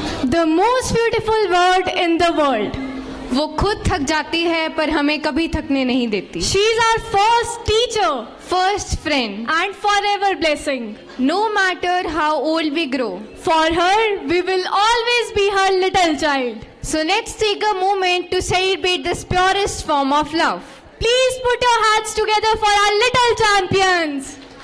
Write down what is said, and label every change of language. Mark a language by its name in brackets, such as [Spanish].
[English] The most beautiful word in the world. [Hindi] वो खुद थक जाती है पर हमें कभी थकने नहीं देती. [English] She is our first teacher, first friend, and forever blessing. No matter how old we grow, for her we will always be her little child. So let's take a moment to celebrate this purest form of love. Please put your hands together for our little champions.